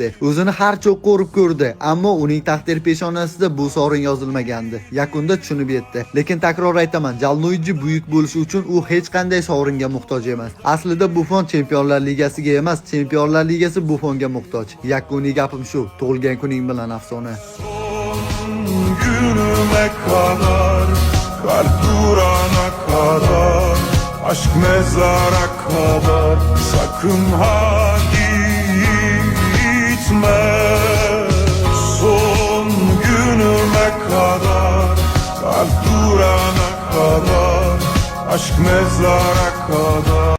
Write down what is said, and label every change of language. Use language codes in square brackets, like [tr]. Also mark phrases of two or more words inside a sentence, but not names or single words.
[uz] O'zini har cho'qqa urib ko'rdi, ammo uning taqdir peshonasida bu sovrin yozilmagandi. Yakunda tushunib yetdi. Lekin takror aytaman, Gianluigi buyuk bo'lishi uchun u hech qanday sovringa muhtoj emas. Aslida Buffon Chempionlar Ligasiga emas, Chempionlar Ligasi Buffonga muhtoj. Yakuniy gapim shu. Tug'ilgan kuning bilan afsona. [tr] Günüme kadar, kalp durana kadar, aşk mezara kadar, sakın ha gitme. Son günüme kadar, kalp durana kadar, aşk mezara kadar.